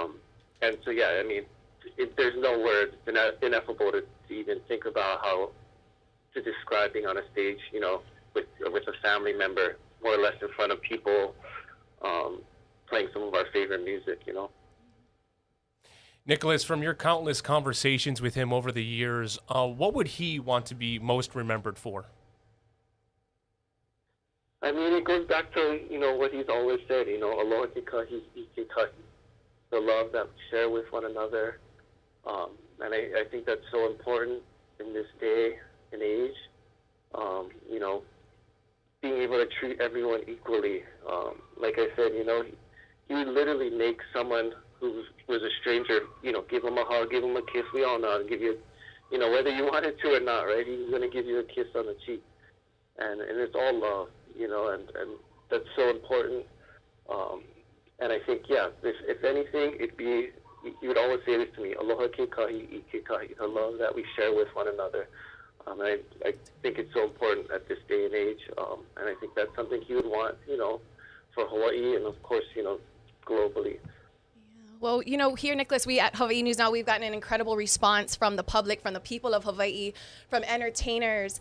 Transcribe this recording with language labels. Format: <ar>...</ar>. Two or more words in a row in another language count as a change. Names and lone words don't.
<en>And so, yeah, I mean, there's no words. It's ineffable to even think about how to describe being on a stage, with a family member, more or less in front of people, playing some of our favorite music, Nicholas, from your countless conversations with him over the years, what would he want to be most remembered for? I mean, it goes back to, what he's always said,</en> <haw>aloha ke kahi, ike kahi,</haw> <en>the love that we share with one another. And I think that's so important in this day and age. Being able to treat everyone equally. Like I said, he would literally make someone who was a stranger, give him a hug, give him a kiss. We all know how to give you, whether you wanted to or not, right? He was going to give you a kiss on the cheek. And it's all love, and that's so important. And I think, if anything, it'd be, you would always say this to me,</en> <haw>aloha ke kahi, ike kahi,</haw> <en>the love that we share with one another. I think it's so important at this day and age, and I think that's something he would want, for Hawaii and, of course, globally. Well, here, Nicholas, we at Hawaii News Now, we've gotten an incredible response from the public, from the people of Hawaii, from entertainers.</en>